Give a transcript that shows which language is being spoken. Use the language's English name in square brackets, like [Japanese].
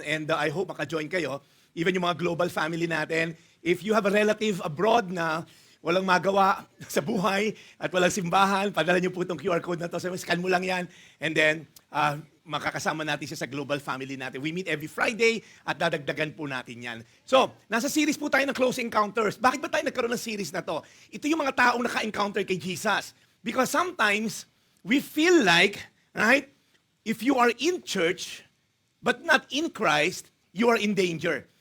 [English] And I hope [Filipino] maka-join kayo. [English] Even [Filipino] yung mga [English] global family [Filipino] natin. [English] If you have a relative abroad [Filipino] na walang magawa sa buhay at walang simbahan, padala niyo po itong QR code na to. So, scan mo lang yan. And then, makakasama natin siya sa global family natin. [English] We meet every Friday [Filipino] at dadagdagan po natin yan. So, nasa series po tayo ng Close Encounters. Bakit ba tayo nagkaroon ng series na to? Ito yung mga taong naka-encounter kay Jesus. [English] Because sometimes, we feel like, right, if you are in church, but not in Christ, you are in danger.